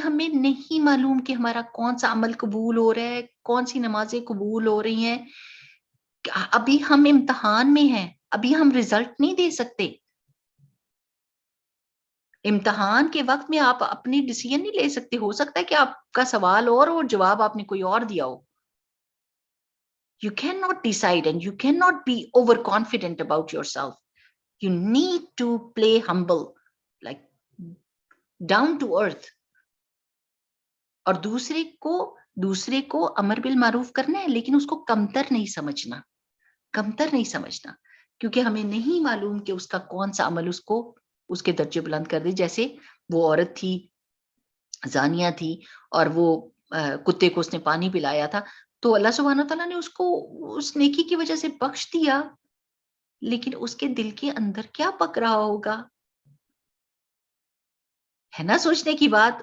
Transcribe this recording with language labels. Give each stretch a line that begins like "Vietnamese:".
Urdu: ہمیں نہیں معلوم کہ ہمارا کون سا عمل قبول ہو رہا ہے, کون سی نمازیں قبول ہو رہی ہیں. ابھی ہم امتحان میں ہیں, ابھی ہم رزلٹ نہیں دے سکتے. امتحان کے وقت میں آپ اپنی ڈیسیژن نہیں لے سکتے. ہو سکتا ہے کہ آپ کا سوال اور جواب آپ نے کوئی اور دیا ہو.
English: You cannot decide and you cannot be overconfident about yourself. You need to play humble, like down to earth.
Urdu: اور دوسرے کو امر بالمعروف کرنا ہے, لیکن اس کو کمتر نہیں سمجھنا, کمتر نہیں سمجھنا, کیونکہ ہمیں نہیں معلوم کہ اس کا کون سا عمل اس کو اس کے درجے بلند کر دے. جیسے وہ عورت تھی, زانیہ تھی, اور وہ کتے کو اس نے پانی پلایا تھا, تو اللہ سبحانہ تعالیٰ نے اس کو اس نیکی کی وجہ سے بخش دیا, لیکن اس کے دل کے اندر کیا پک رہا ہوگا, ہے نا سوچنے کی بات.